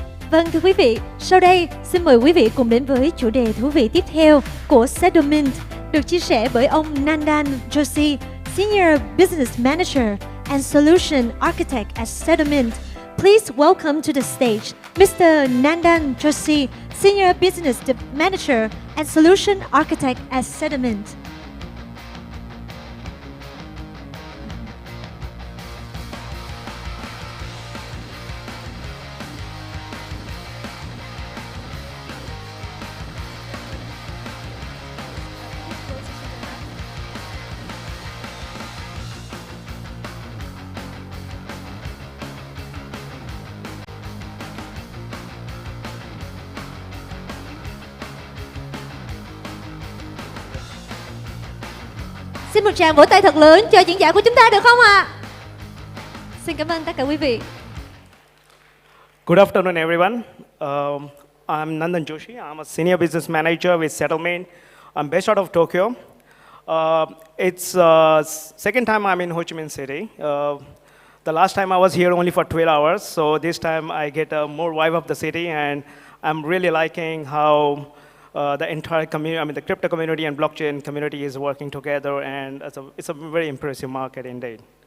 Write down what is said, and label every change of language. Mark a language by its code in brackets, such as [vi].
[vi] Vâng, thưa quý vị, sau đây xin mời quý vị cùng đến với chủ đề thú vị tiếp theo của Settlement, được chia sẻ bởi ông Nandan Joshi, [en] Senior Business Manager and Solution Architect at Settlement. Please welcome to the stage Mr. Nandan Joshi, Senior Business Manager and Solution Architect at Settlement. [vi] Xin một tràng vỗ tay thật lớn cho diễn giả của chúng ta được không ạ? Xin cảm ơn tất cả quý vị. [en] Good afternoon, everyone. I'm Nandan Joshi. I'm a senior business manager with Settlement. I'm based out of Tokyo. It's second time I'm in Ho Chi Minh City. The last time I was here only for 12 hours, so this time I get a more vibe of the city, and I'm really liking how the entire community, I mean the crypto community and blockchain community is working together, and it's a very impressive market indeed.